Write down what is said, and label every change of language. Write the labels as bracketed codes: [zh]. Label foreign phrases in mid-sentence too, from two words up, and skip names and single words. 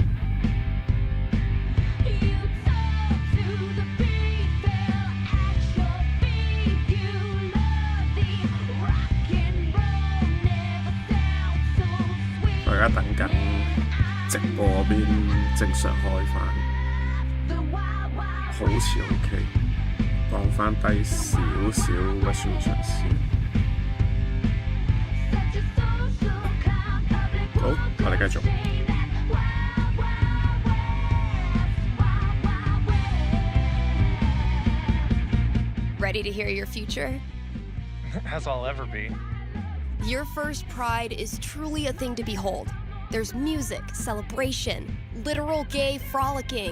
[yue] 我而家等緊直播嗰邊正常開返，好似 OK， 降返低少少 resolution 先。好，我哋繼續。 [en] Ready to hear your future? As I'll ever be. Your first Pride is truly a thing to behold. There's music, celebration, literal gay frolicking.